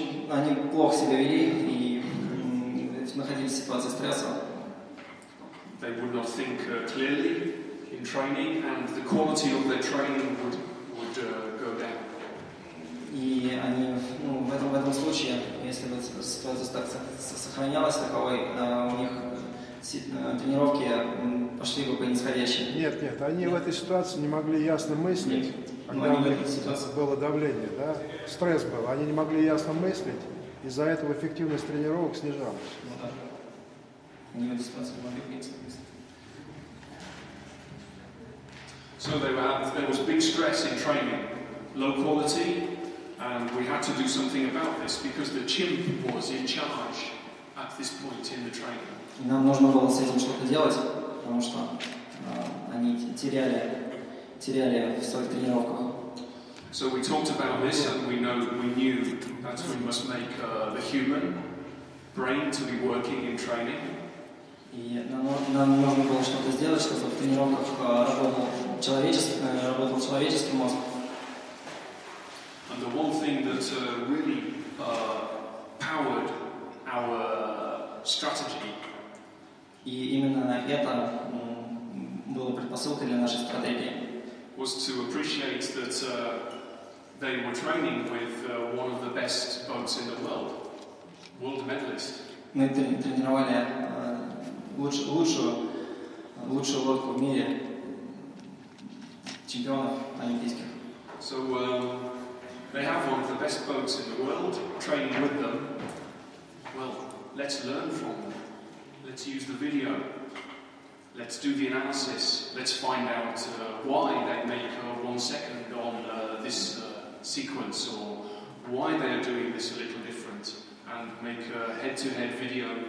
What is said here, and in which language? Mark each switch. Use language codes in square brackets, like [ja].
[ru] Они плохо себя вели и находились в ситуации стресса. [en] They would not think clearly in training, and the quality of their training would go down. [ru] И они, в этом случае, если бы ситуация сохранялась таковой, у них тренировки пошли бы по нисходящей. Нет, они в этой ситуации не могли ясно мыслить, когда у них было давление, да? Стресс был, они не могли ясно мыслить, из-за этого эффективность тренировок снижалась. Они в этой ситуации могли мыслить. [en] So there was big stress in training, low quality, and we had to do something about this because the chimp was in charge at this point in the training. [ru] И нам нужно было с этим что-то делать, потому что они теряли в своих тренировках. [en] So we talked about this, and we knew that we must make the human brain to be working in training. [ru] И нам нужно было что-то сделать, чтобы в тренировках работал человеческий мозг. [en] And the one thing that really powered our strategy. [ru] И именно это было предпосылкой для нашей стратегии. [en] Was to appreciate that they were training with one of the best boats in the world medalist. [ru] Мы тренировали лучшую лодку в мире, чемпионов олимпийских. [en] So they have one of the best boats in the world, training with them. Well, let's learn from them. Let's use the video. Let's do the analysis. Let's find out why they make 1 second on this sequence, or why they are doing this a little different, and make a head-to-head video.